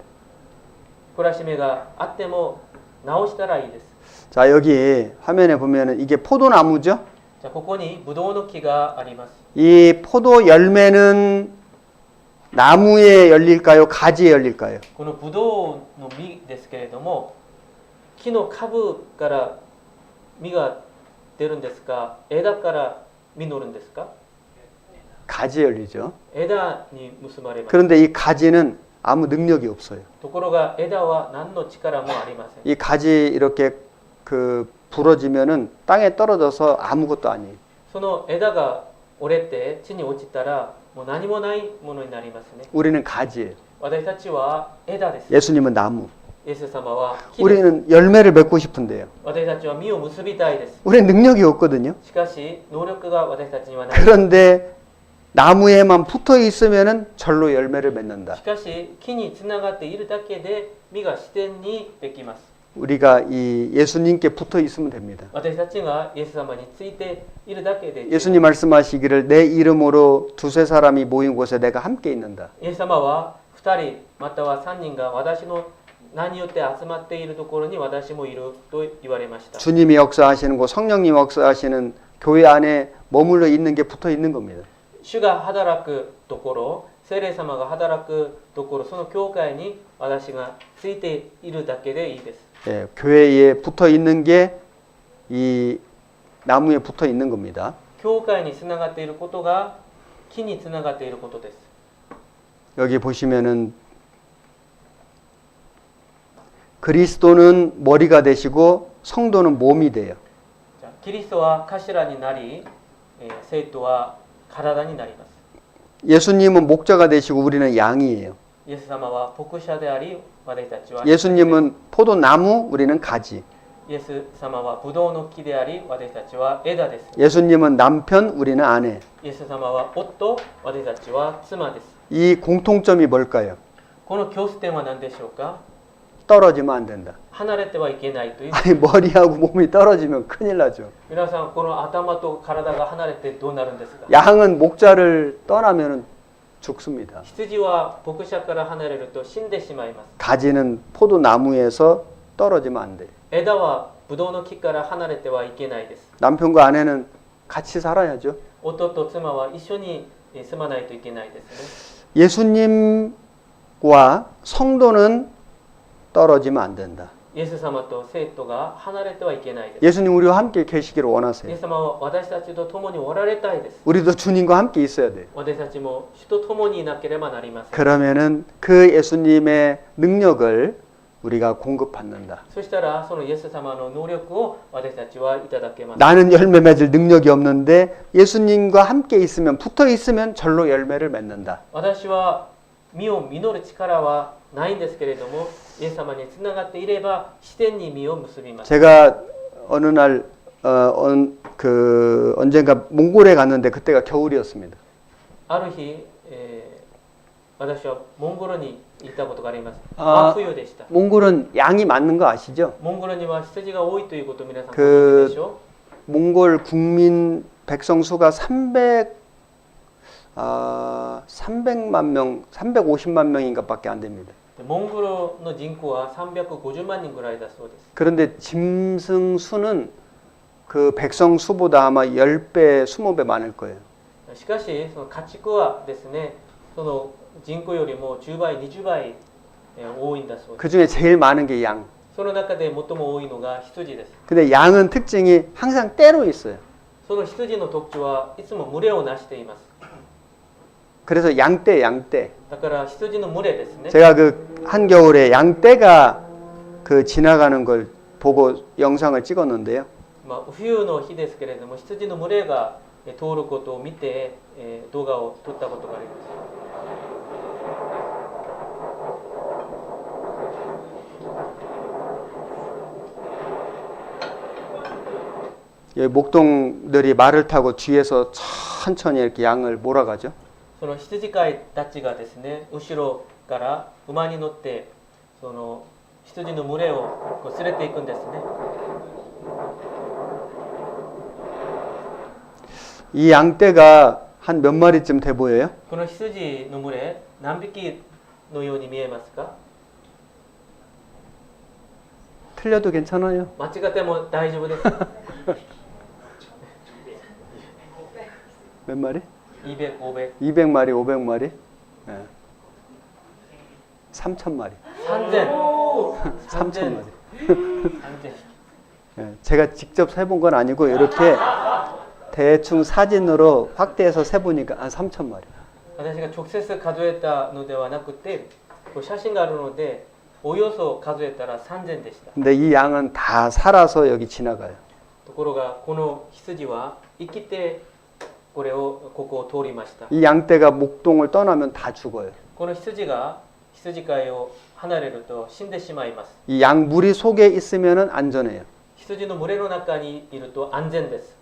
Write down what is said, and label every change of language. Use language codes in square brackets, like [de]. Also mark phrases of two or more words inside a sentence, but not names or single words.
[ja] 懲らしめがあっても直したらいいです。 [ko] 자, 여기 화면에 보면은 이게 포도나무죠? [ja] じゃあここにブドウの木があります。 [ko] 이 포도 열매는 나무에 열릴까요? 가지에 열릴까요? [ja] このブドウの実ですけれども、木の株から実が出るんですか、枝から実るんですか？ [ko] 가지에 열리죠. [ja] 枝に結ばれます。 [ko] 그런데 이 가지는 아무 능력이 없어요. [ja] ところが枝は何の力もありません。 [ko] 이 가지 이렇게 그 부러지면은 땅에 떨어져서 아무것도 아니에요. [ja] その枝が折れて地に落ちたらもう何もないものになりますね。 [ko] 우리는 가지예요. [ja] 私たちは枝です。 [ko] 예수님은 나무. [ja] イエス様は木です。 [ko] 우리는 열매를 맺고 싶은데요. [ja] 私たちは実を結びたいです。 [ko] 우리는 능력이 없거든요. [ja] しかし能力が私たちにはない。 [ko] 그런데 나무에만 붙어 있으면은 절로 열매를 맺는다. [ja] しかし木につながっているだけで実が自然にできます。 [ko] 우리가 이 예수님께 붙어 있으면 됩니다. [ja] 私たちがイエス様についているだけで、 [ko] 예수님 말씀하시기를 내 이름으로 두세 사람이 모인 곳에 내가 함께 있는다. [ja] イエス様は2人または3人が私の名によって集まっているところに私もいると言われました。 [ko] 주님이 역사하시는 곳, 성령님 역사하시는 교회 안에 머물러 있는 게 붙어 있는 겁니다. [ja] 主が働くところ、聖霊様が働くところ、その教会に私がついているだけでいいです。 [ko] 예, 교회에 붙어 있는 게 이 나무에 붙어 있는 겁니다. [ja] 教会につながっていることが木につながっていることです。 [ko] 여기 보시면은 그리스도는 머리가 되시고 성도는 몸이 돼요. [ja] じゃあキリストは頭になり、生徒は体になります。 [ko] 예수님은 목자가 되시고 우리는 양이에요. [ja] イエス様は牧者であり、私たちは [ko] 예수님은 포도나무, 우리는 가지. [ja] イエス様はブドウの木であり、私たちは枝です。 [ko] 예수님은 남편, 우리는 아내. [ja] イエス様は夫、私たちは妻です。 [ko] 이 공통점이 뭘까요? [ja] この共通点は何でしょうか？ [ko] 떨어지면 안 된다. [ja] 離れてはいけないという。 [ko] 아니 머리하고 몸이 떨어지면 큰일 나죠. [ja] 皆さん、この頭と体が離れてどうなるんですか？ [ko] 양은 목자를 떠나면 죽습니다. [ja] 羊は牧者から離れると死んでしまいます。 [ko] 가지는 포도나무에서 떨어지면 안 돼요. [ja] 枝はブドウの木から離れてはいけないです。 [ko] 남편과 아내는 같이 살아야죠. [ja] 夫と妻は一緒に住まないといけないですね。 [ko] 예수님과 성도는 떨어지면 안 된다. [ja] イエス様と生徒が離れてはいけないです。 [ko] 예수님 우리와 함께 계시기를 [ja] イエ [ko] 원하세요. [ja] ス様は私たちと共におられたいです。 [ko] 우리도 주님과 함께 있어야 돼요. [ja] 私たちも主と共にいなければなりません。 [ko] 그러면은 그 예수님의 능력을 우리가 공급받는다. [ja] そしたらそのイエス様の能力を私たちはいただけます。 [ko] 나는 열매 맺을 능력이 없는데 예수님과 함께 있으면 붙어 있으면 절로 열매를 맺는다. [ja] 私は実を実る力はないんですけれども、イエス様につながっていれば自然に実を結びます。 [ko] 제가 어느 날 언젠가 몽골에 갔는데 그때가 겨울이었습니다. [ja] ある日、私はモンゴルに行ったことがあります。あ真冬でした。 [ko] 몽골은 양이 많은 거 아시죠? [ja] モンゴルには羊が多いということを皆さんご 그 存知でしょ [ko] 몽골 국민 백성 수가 300만 명, 350만 명인가밖에 안 됩니다. [ja] う。モンゴルの人口は350万人ぐらいだそうです。 [ko] 그런데 짐승 수는 그 백성 수보다 아마 10배, 20배 많을 거예요. [ja] しかしその家畜はですね、その人口よりも10倍、20倍多いんだそうです。 [ko] 그 중에 제일 많은 게 양. [ja] その中で最も多いのが羊です。 [ko] 근데 양은 특징이 항상 때로 있어요. [ja] その羊の特徴はいつも群れをなしています。 [ko] 그래서 양떼. [ja] だから羊の群れですね。 [ko] 제가 그 한겨울에 양떼가 그 지나가는 걸 보고 영상을 찍었는데요. [ja] 冬の日ですけれども、羊の群れが通ることを見て動画を撮ったことがあります。 [ko] 목동들이 말을 타고 뒤에서 천천히 이렇게 양을 몰아가죠. [ja] その羊飼いたちがですね、後ろから馬に乗ってその羊の群れをこう連れていくんですね。 [ko] 이 양떼가 한 몇 마리쯤 돼 보여요? [ja] この羊の群れ何匹のように見えますか？ [ko] 틀려도 괜찮아요. [ja] 間違っても大丈夫です。 [ko] 몇 마리? [ja] 200、500、 [ko] 200마리, 500마리? 예. 3,000마리. [ja] 3000。 [ko] 3,000마리. [ja] 3000。 [ko] 예. 제가 직접 세본 건 아니고 이렇게 대충 사진으로 확대해서 세보니까 한 3,000마리. [ja] 私が直接数えたのではなくて、こう写真があるので、およそ数えたら3000でした。 [ko] 근데 이 양은 다 살아서 여기 지나가요. [ja] ところがこの羊は生きてここを通りました。 [ko] 이 양떼가 목동을 떠나면 다 죽어요. [ja] この羊が羊飼いを離れると死んでしまいます。 [ko] 이 양 무리 속에 있으면은 안전해요. [ja] 羊の群れの中にいると安全です。